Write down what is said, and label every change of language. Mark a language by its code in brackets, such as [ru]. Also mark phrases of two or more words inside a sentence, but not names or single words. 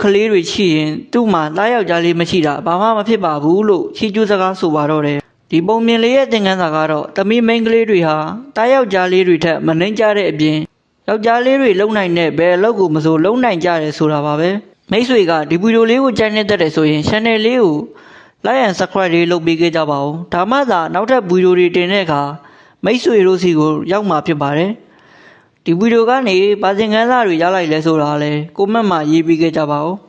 [my] လေးတွေရှိရင်သူ့မှာသားယောက်ျားလေးမရှိတာဘာမှမဖြစ်ပါဘူးလို့ချီးကျူးစကားဆိုပါတော့တယ်။ဒီပုံမြ င်လေးရဲ့သင်ခန်းစာကတော့သမီးမိန်းကလေးတွေဟာသားယောက်ျားလေးတွေထက်မနှိမ့်ကြတဲ့အပြင်ယောက်ျားလေးတွေလုံနိုင်တဲ့ဘယ်အလုပ်ကိုမဆိုလုံနိုင်ကြတယ်ဆိုတာပါပဲမိတ်ဆွေကဒီဗီဒီယိုလေးကိုကြိုက်နေတတ်တယ်ဆိုရင် channel လေးကို [en] like and subscribe [my] လေးလုပ်ပေးခဲ့ကြပါဦးဒါမှသာနောက်ထပ်ဗီဒီယိုတွေတင်တဲ့အခါမိတ်ဆွေတို့စီကိုရောက်မှာဖြစ်ပါတယ်ဒီဗီဒီယိုကနေပါသင်ခန်းစာတွေရလိုက်လဲဆိုတာလဲcommentမှာရေးပေးခဲ့ကြပါဦး